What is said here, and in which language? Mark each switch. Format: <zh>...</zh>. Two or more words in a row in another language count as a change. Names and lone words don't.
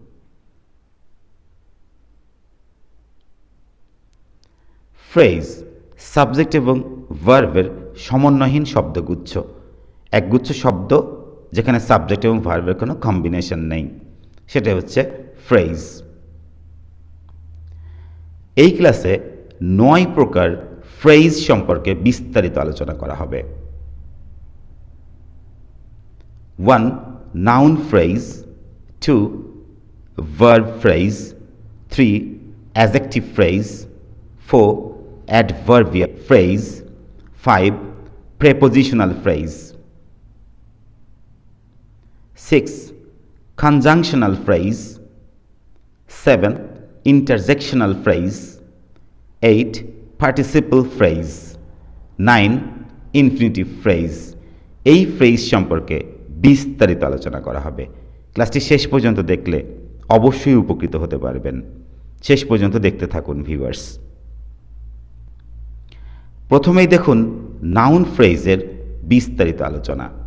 <bn>ফ্রেজ সাবজেক্ট এবং ভার্বের সমন্বয়হীন শব্দগুচ্ছ, একগুচ্ছ শব্দ যেখানে সাবজেক্ট এবং ভার্বের কোনো কম্বিনেশন নেই, সেটা হচ্ছে ফ্রেজ। এই ক্লাসে 9 প্রকার ফ্রেজ সম্পর্কে বিস্তারিত আলোচনা করা হবে।</bn> <en>1. Noun phrase. 2. Verb phrase. 3. Adjective phrase. 4. Adverbial phrase. 5. Prepositional phrase. 6. Conjunctional phrase. 7. Interjectional phrase. 8. Participle phrase. 9. Infinitive phrase.</en> <bn>এই ফ্রেজ সম্পর্কে বিস্তারিত আলোচনা করা হবে। ক্লাসটি শেষ পর্যন্ত দেখলে অবশ্যই উপকৃত হতে পারবেন। শেষ পর্যন্ত দেখতে থাকুন ভিউয়ার্স। প্রথমেই দেখুন</bn> <en>noun phraseের</en> <bn>বিস্তারিত আলোচনা।</bn>